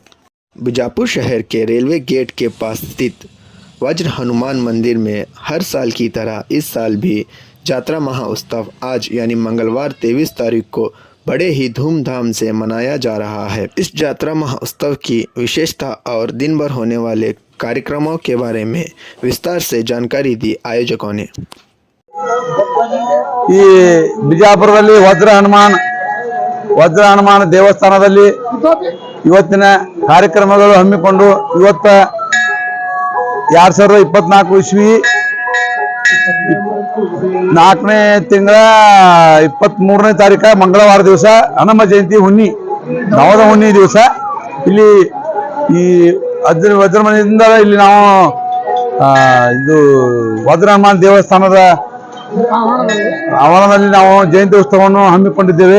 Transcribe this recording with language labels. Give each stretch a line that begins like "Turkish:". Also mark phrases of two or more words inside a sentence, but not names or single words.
Hindi: बीजापुर शहर के रेलवे गेट के पास स्थित वज्र हनुमान मंदिर में हर साल की तरह इस साल भी जात्रा महोत्सव आज यानी मंगलवार 23 तारीख को बड़े ही धूमधाम से मनाया जा रहा है। इस जात्रा महोत्सव की विशेषता और दिन भर होने वाले कार्यक्रमों के बारे में विस्तार से जानकारी दी आयोजकों ने।
Kannada: ಈ ಬಿಜಾಪುರದಲ್ಲಿ ವಜ್ರ ಹನುಮಾನ ದೇವಸ್ಥಾನದಲ್ಲಿ ಇವತ್ತಿನ ಕಾರ್ಯಕ್ರಮಗಳು ಹಮ್ಮಿಕೊಂಡು ಇವತ್ತ 2024 ಇಸ್ವಿ 4ನೇ ತಿಂಗಳ 23ನೇ ತಾರೀಕು ಮಂಗಳವಾರ ದಿವಸ ಹನುಮ ಜಯಂತಿ ಹುಣ್ಣಿ ನವದ ಹುಣ್ಣಿ ದಿವಸ ಇಲ್ಲಿ ಈ ವಜ್ರಮನೆಯಿಂದ ಇಲ್ಲಿ ನಾವು ಇದು ವಜ್ರ ಹನುಮಾನ ದೇವಸ್ಥಾನದ ಆವರಣದಲ್ಲಿ ನಾವು ಜಯಂತಿ ಉತ್ಸವವನ್ನು ಹಮ್ಮಿಕೊಂಡಿದ್ದೇವೆ।